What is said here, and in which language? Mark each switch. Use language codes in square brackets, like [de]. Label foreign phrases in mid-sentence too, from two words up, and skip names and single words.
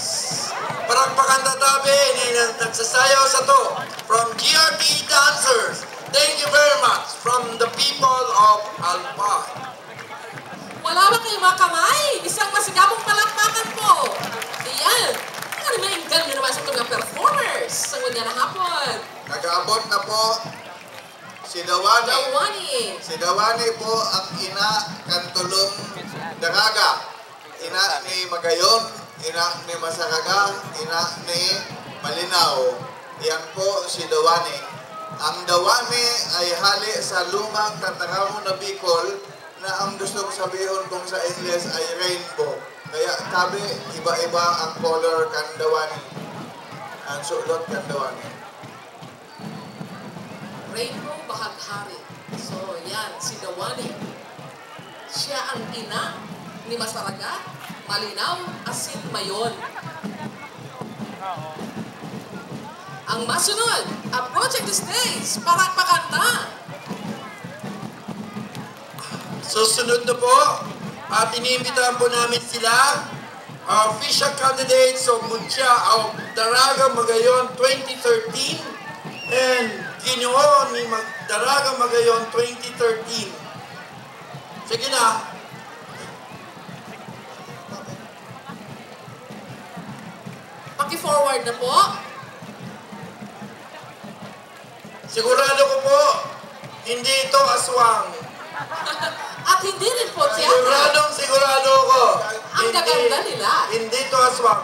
[bik] Palakpakan tatabi, nagsasayaw sa to. [en] From GRT dancers, thank you very much. From the people of Albay. [tl] wala ba kayo mga kamay? Isang masigabong palakpakan po. [bik] Ayan. Ano may inggan nyo naman sa mga performers sa ngunya na hapon. Nag-aabot na po si Dawani. Dawani. Si Dawani po ang ina kantulong Daraga. Ina ni Magayon, ina ni Masaraga, ina ni Malinaw. Yan po si Dawani. Ang Dawani ay hali sa lumang kataramo na Bicol na ang gusto ko sabihin kung sa English ay rainbow. Kaya kabi, iba-iba ang color kandawani. Ang sulot kandawani. Rainbow Bahaghari. So, yan, si Dawani. Siya ang ina ni Masaragat, Malinaw, Asin Mayon. Ang masunod, [en] approaching the stage, [tl] Palakpakan na. Susunod na po, at iniimbitahan po namin sila, [en] official candidates of Munsya of Daraga Magayon 2013 and Ginoo ni Daraga Magayon 2013. [tl] Sige na. Paki-forward na po. Sigurado ko po, hindi ito aswang. At hindi rin po tiyata. Sigurado ko. Ang gaganda nila. Hindi ito aswang.